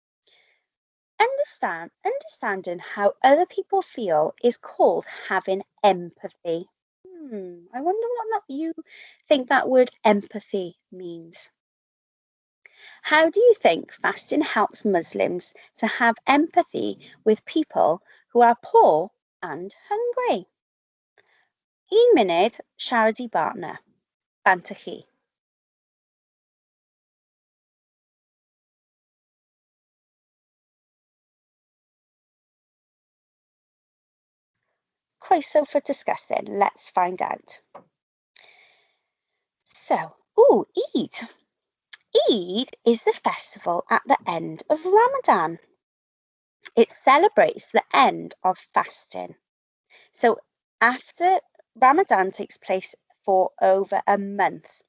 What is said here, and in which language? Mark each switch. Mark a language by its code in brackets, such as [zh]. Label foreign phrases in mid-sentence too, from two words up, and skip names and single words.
[en] Understanding how other people feel is called having empathy. I wonder what you think that word empathy means. How do you think fasting helps Muslims to have empathy with people who are poor and hungry? [cy] 1 munud siarad I bartner. Banta chi. Croeso [en] for discussing. Let's find out. So, Eid. Eid is the festival at the end of Ramadan. It celebrates the end of fasting. So after Ramadan takes place for over a month.